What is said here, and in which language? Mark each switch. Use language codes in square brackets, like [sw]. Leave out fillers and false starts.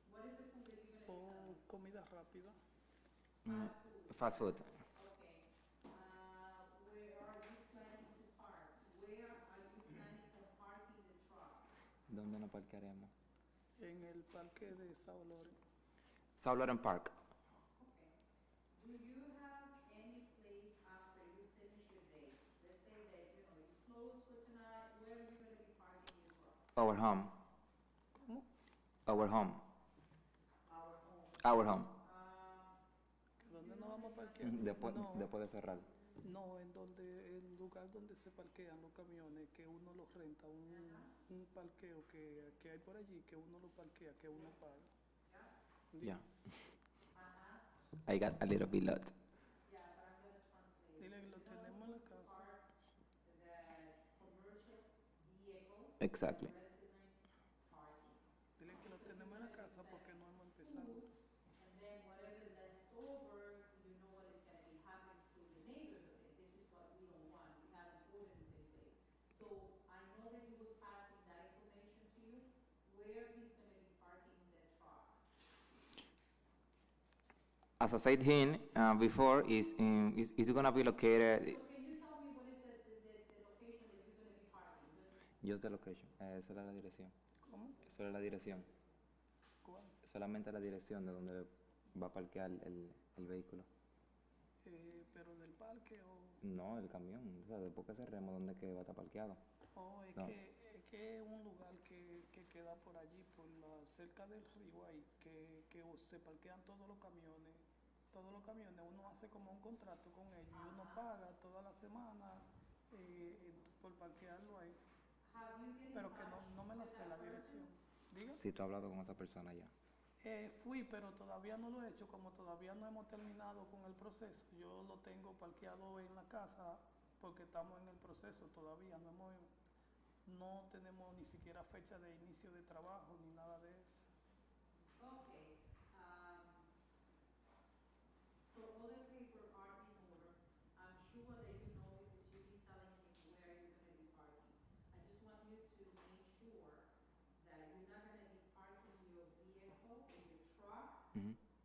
[en] What is the food that you're going to sell? [es] Comida rápida. [en] Fast food. Okay. Where are you planning to park? Where are you planning on parking the truck? [es] ¿Dónde nos parquearemos? En el parque de Sao Loren. [en] South Laurent Park. Do you have any place after you finish your day? Let's say that, you close for tonight, where are you going to be parking your truck? Our home. Our home. Our home. [es] ¿Dónde nos vamos a parquear? Después de cerrar. No, en lugar donde se parquean los camiones, que uno los renta, un parqueo que hay por allí, que uno lo parquea, que uno paga. [en] Yeah. I got a little bit lost. [es] Dile que lo tenemos en la casa. [en] Exactly. [es] Dile que lo tenemos en la casa porque no hemos empezado. [en] And then whatever left over, you know what is going to be happening through the neighborhood. And this is what we don't want. We have an ordinance in place. So I know that he was passing that information to you, where he's going to be parking the truck. As I said before, is going to be located. So can you tell me what is the location that you're going to be parking? Just the location. [es] Eso era la dirección. ¿Cómo? Eso era la dirección. ¿Cuál? Solamente la dirección de donde va a parquear el vehículo. ¿Pero del parque o...? No, el camión. O sea, después que cerremos, ¿dónde es que va a estar parqueado? Oh, No. es que es un lugar que queda por allí, cerca del río ahí, que se parquean todos los camiones. Todos los camiones, uno hace como un contrato con ellos y uno paga toda la semana por parquearlo ahí. Pero que no me la sé la dirección. ¿Diga? Si tú has hablado con esa persona ya. Fui, pero todavía no lo he hecho, como todavía no hemos terminado con el proceso. Yo lo tengo parqueado en la casa porque estamos en el proceso todavía, no tenemos ni siquiera fecha de inicio de trabajo ni nada de eso. [en] Okay. So all the paper are in order. I'm sure that you know because you've been telling him where you're going to be parking. I just want you to make sure that you're not going to be parking your vehicle in your truck Mhm.